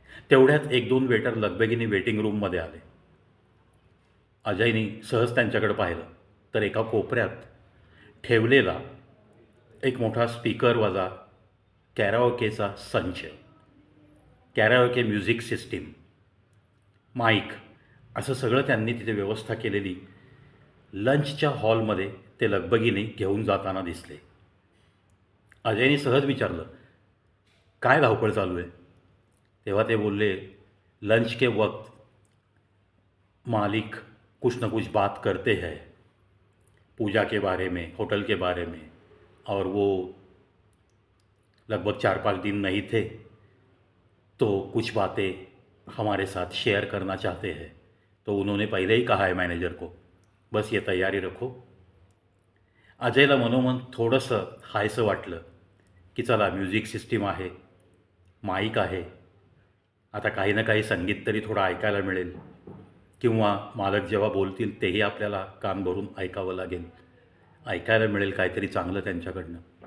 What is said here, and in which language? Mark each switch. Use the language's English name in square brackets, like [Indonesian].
[Marathi] तेवढ्यात एक दोन वेटर लगबगीने वेटिंग रूममध्ये आले. अजयने सहज त्यांच्याकडे पाहिलं तर एका कोपऱ्यात ठेवलेला एक मोठा स्पीकर वजा कॅराओकेचा संच, कॅराओके म्युझिक सिस्टीम, माईक, असं सगळं त्यांनी तिथे व्यवस्था केलेली लंचच्या हॉलमध्ये ते लगबगीने घेऊन जाताना दिसले. अजयने सहज विचारलं, काय धावपळ चालू आहे? [Hindi] तेव्हा ते बोलले, लंच के वक्त मालिक कुछ न कुछ बात करते हैं पूजा के बारे में, होटल के बारे में, और वो लगभग 4-5 दिन नहीं थे, तो कुछ बातें हमारे साथ शेयर करना चाहते हैं. तो उन्होंने पहले ही कहा है मैनेजर को, बस ये तैयारी रखो. [Marathi] अजयला मनोमन थोडंसं हायसं वाटलं की चला, म्युझिक सिस्टीम आहे, माईक आहे, आता काही ना काही संगीत तरी थोडं ऐकायला मिळेल, किंवा मालक जेव्हा बोलतील तेही आपल्याला कान भरून ऐकावं लागेल, ऐकायला मिळेल काहीतरी चांगलं त्यांच्याकडनं.